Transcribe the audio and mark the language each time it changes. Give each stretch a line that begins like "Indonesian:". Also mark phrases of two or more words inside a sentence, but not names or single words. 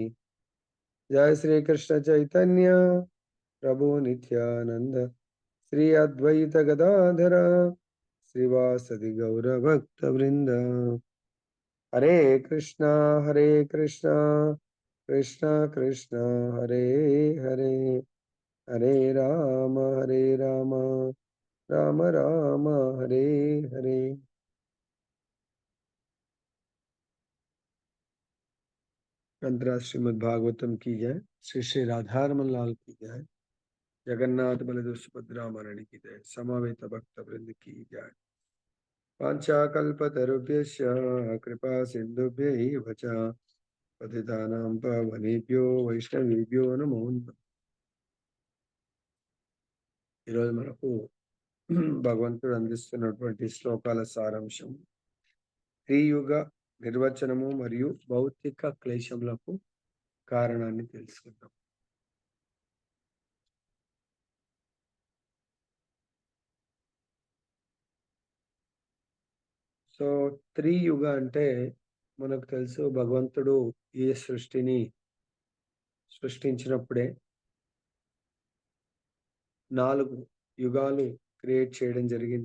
Sanskrit: జయ శ్రీకృష్ణ చైతన్య ప్రభు నిత్యానంద శ్రీ అద్వైత గదాధర శ్రీవాసది గౌరభక్త వృంద. హరే కృష్ణ కృష్ణ కృష్ణ హరే హరే హరే రామ రామ రామ హరే హరే.
Hindi: अंतरा श्रीमद् भागवतम की जय. श्री श्री राधारमन लाल की जय. जगन्नाथ बलदेव सुभद्रा महारानी की जय. समवेत भक्त वृंद की जय.
Sanskrit: वाञ्छाकल्पतरुभ्यश्च कृपा सिन्धुभ्यैव च पतितानां पावनेभ्यो వైష్ణవేభ్యో నమో నమః.
Telugu: ఈరోజు మనకు భగవంతుడు అందిస్తున్నటువంటి శ్లోకాల సారాంశం త్రియుగ నిర్వచనము మరియు భౌతిక క్లేశములకు కారణాన్ని తెలుసుకుందాం. సో త్రియుగ అంటే మనకు తెలుసు, భగవంతుడు ఈ సృష్టిని సృష్టించినప్పుడే 4 యుగాలు క్రియేట్ చేయడం జరిగింది.